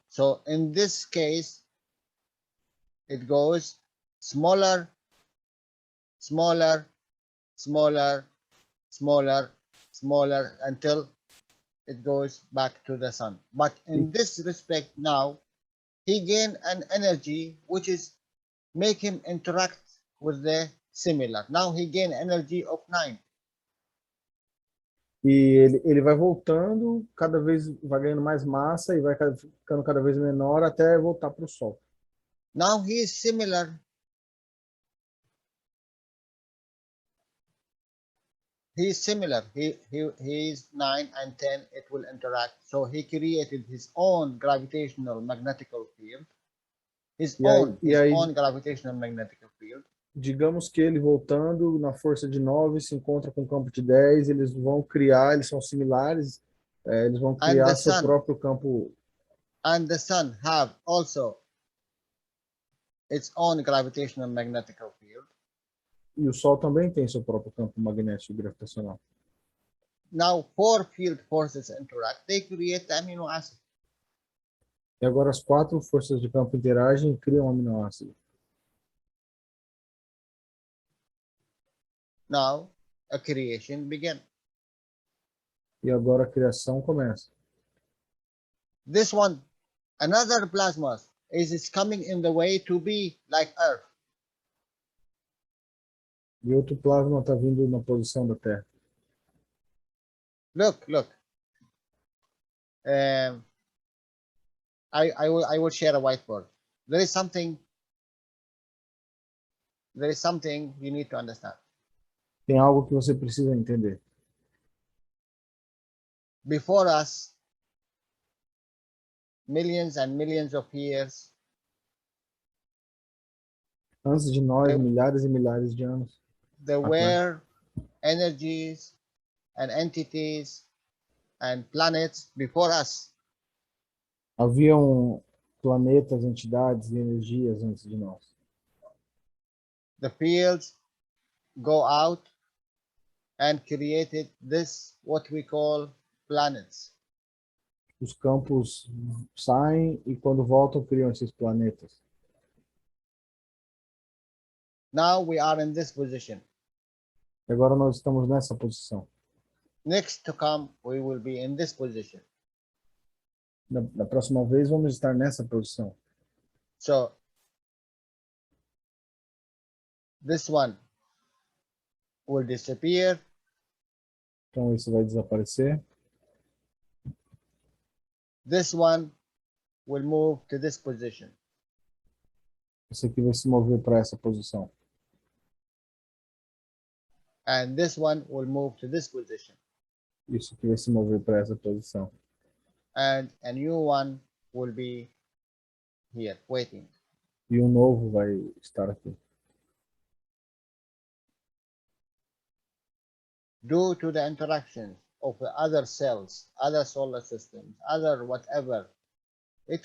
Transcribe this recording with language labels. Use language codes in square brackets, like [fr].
[en] So in this case, it goes smaller, smaller, smaller, smaller, smaller until it goes back to the sun. But in this respect now, he gain an energy which is make him interact with the similar. Now he gain energy of 9. [pt] E ele vai voltando, cada vez vai ganhando mais massa e vai ficando cada vez menor até voltar para o Sol. [en] Now he is similar. He is similar. He is 9 and 10. It will interact. So he created his own gravitational magnetical field. His own gravitational magnetic field. [pt] Digamos que ele voltando na força de 9 se encontra com o campo de 10, eles vão criar, eles são similares, eles vão criar seu próprio campo. [en] And the sun have also its own gravitational magnetic field. [pt] E o Sol também tem seu próprio campo magnético gravitacional. [en] Now 4 field forces interact. They create the amino acid. [pt] E agora as 4 forças de campo interagem e criam um aminoácido. [en] Now a creation begin. [pt] E agora a criação começa. [en] This one, another plasma is coming in the way to be like Earth. [pt] E outro plasma está vindo na posição da Terra. [en] Look. I will share a whiteboard. There is something you need to understand. [pt] Tem algo que você precisa entender. [en] Before us, millions and millions of years, [pt] Antes de nós, milhares e milhares de anos, [en] there were energies and entities and planets before us. [pt] haviam planetas, entidades e energias antes de nós. [en] The fields go out and created this, what we call planets. [pt] Os campos saem e quando voltam criam esses planetas. [en] Now we are in this position. [pt] E agora nós estamos nessa posição. [en] Next to come, we will be in this position. [pt] Na próxima vez, vamos estar nessa posição. [en] So this one will disappear. [pt] Então, isso vai desaparecer. [en] This one will move to this position. [pt] Esse aqui vai se mover para essa posição. [en] And this one will move to this position. [pt] Isso aqui vai se mover para essa posição. [en] And a new one will be here, waiting. [pt] E um novo vai estar aqui. [en] Due to the interactions of the other cells, other solar systems, other whatever, it